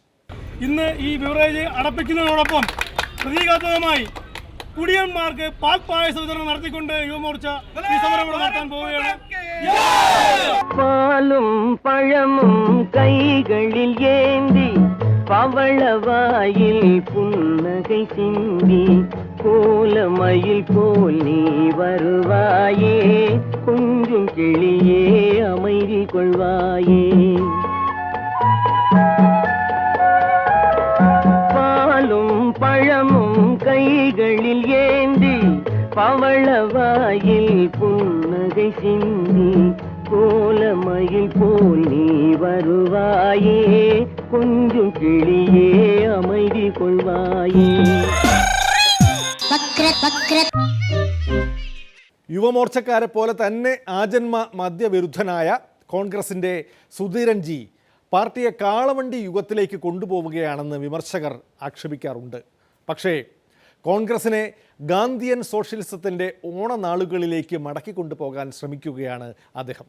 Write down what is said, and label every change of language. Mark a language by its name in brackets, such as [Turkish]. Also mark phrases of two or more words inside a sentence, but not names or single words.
[Malayalam] ഇന്ന് ഈ ബിവറേജ് അടപ്പിക്കുന്നതോടൊപ്പം പ്രതീകാത്മകമായി കുടിയന്മാർക്ക് പാൽപ്പായസ വിതരണം നടത്തിക്കൊണ്ട് യുവമോർച്ച ഈ സമരം നടത്താൻ പോവുകയാണ്. [Tamil] பாலும் பழமும் கைகளில் ஏந்தி பவளவாயில் புன்னகை சிந்தி கோலமயில் போல் நீ வருவாயே, கொஞ்சம் கிளியே அமைதி கொள்வாயே. பாலும் பழமும் கைகளில் ஏந்தி பவளவாயில் புன்னகை சிந்தி கோலமயில் போல் நீ வருவாயே, கொஞ்சம் கிளியே அமைதி கொள்வாயே. [Malayalam] യുവമോർച്ചക്കാരെ പോലെ തന്നെ ആജന്മ മദ്യവിരുദ്ധനായ കോൺഗ്രസിൻ്റെ സുധീരൻ ജി പാർട്ടിയെ കാളവണ്ടി യുഗത്തിലേക്ക് കൊണ്ടുപോവുകയാണെന്ന് വിമർശകർ ആക്ഷേപിക്കാറുണ്ട്. പക്ഷേ കോൺഗ്രസിനെ ഗാന്ധിയൻ സോഷ്യലിസത്തിൻ്റെ ഓണനാളുകളിലേക്ക് മടക്കിക്കൊണ്ടുപോകാൻ ശ്രമിക്കുകയാണ് അദ്ദേഹം.